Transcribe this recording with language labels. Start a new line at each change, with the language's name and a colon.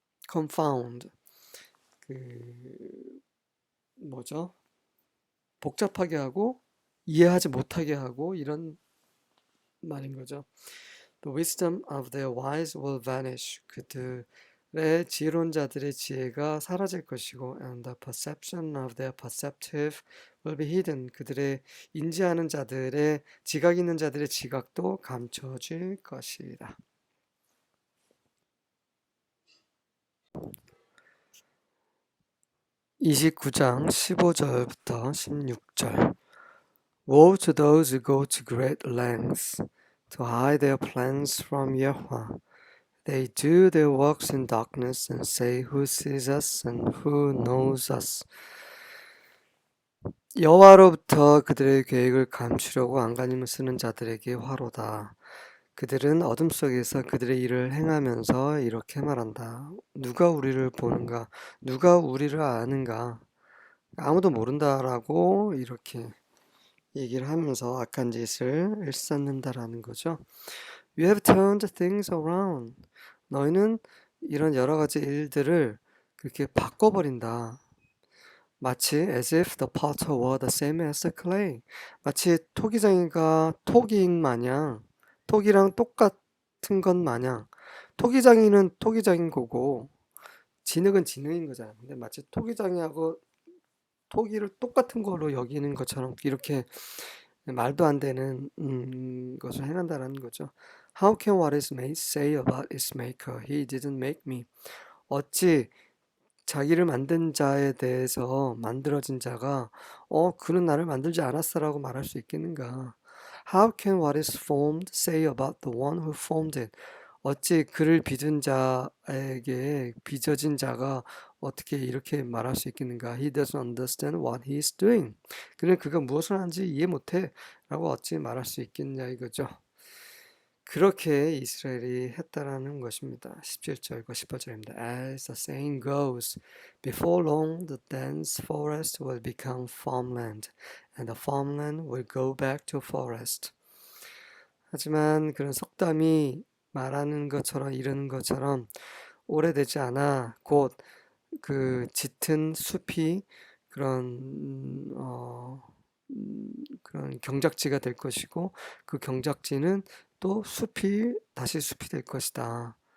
Korean: confound 뭐죠? 복잡하게 하고 이해하지 못하게 하고 이런 말인 거죠.
English: The wisdom of their wise will vanish.
Korean: 그들의 지혜로운 자들의 지혜가 사라질 것이고,
English: and the perception of their perceptive will be hidden.
Korean: 그들의 인지하는 자들의 지각 있는 자들의 지각도 감춰질 것이다. (29장) 15절부터 16절.
English: Woe to those who go to great lengths to hide their plans from Yahweh. They do their works in darkness and say, Who sees us and who knows us?
Korean: 여호와로부터 그들의 계획을 감추려고 안간힘을 쓰는 자들에게 화로다. 그들은 어둠 속에서 그들의 일을 행하면서 이렇게 말한다. 누가 우리를 보는가? 누가 우리를 아는가? 아무도 모른다라고 이렇게 얘기를 하면서 악한 짓을 일삼는다라는 거죠.
English: You have turned things around.
Korean: 너희는 이런 여러 가지 일들을 그렇게 바꿔버린다. 마치
English: as if the potter were the same as the clay.
Korean: 마치 토기장이가 토기인 마냥 토기랑 똑같은 것 마냥 토기장이는 토기장인 거고 진흙은 진흙인 거잖아. 근데 마치 토기장이하고 토기를 똑같은 걸로 여기는 것처럼 이렇게 말도 안 되는 것을 행한다라는 거죠.
English: How can what is made say about its maker? He didn't make me.
Korean: 어찌 자기를 만든 자에 대해서 만들어진 자가 그는 나를 만들지 않았어라고 말할 수 있겠는가?
English: How can what is formed say about the one who formed it?
Korean: 어찌 그를 빚은 자에게 빚어진 자가 어떻게 이렇게 말할 수 있겠는가?
English: He doesn't understand what he is doing.
Korean: 그는 그가 무엇을 하는지 이해 못해 라고 어찌 말할 수 있겠냐 이거죠. 그렇게 이스라엘이 했다라는 것입니다. 17절과 18절입니다.
English: As the saying goes, before long the dense forest will become farmland, and the farmland will go back to forest.
Korean: 하지만 그런 속담이 말하는 것처럼 이르는 것처럼 오래되지 않아 곧 짙은 숲이 그런 경작지가 될 것이고 그 경작지는 또 다시 숲이 될 것이다.